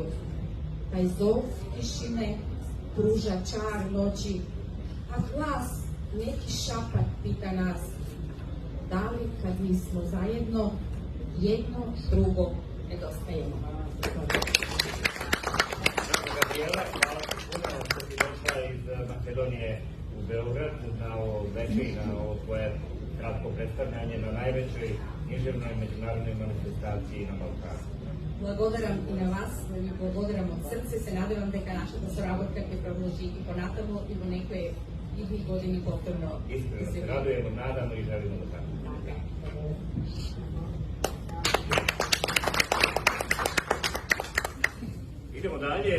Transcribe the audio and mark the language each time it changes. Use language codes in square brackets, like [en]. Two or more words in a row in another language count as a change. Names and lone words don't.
[sr] Taj zov tišine pruža čar noći, a glas, neki šapat pita nas, da li kad mi smo zajedno, jedno drugo nedostajemo. Gabriela, hvala ti puno što si došla iz Makedonije u Beograd na ovo veče i na ovo tvoje kratko predstavljanje na najvećoj književnoj međunarodnoj manifestaciji na Balkanu. [mk] Благодарам и на вас, да ви благодарам од срце, се надевам дека нашата соработка ќе продолжи и понатаму и во некои идни години повторно. [sr] Искрено се радуемо, надamo и želimo da tako. Idemo dalje.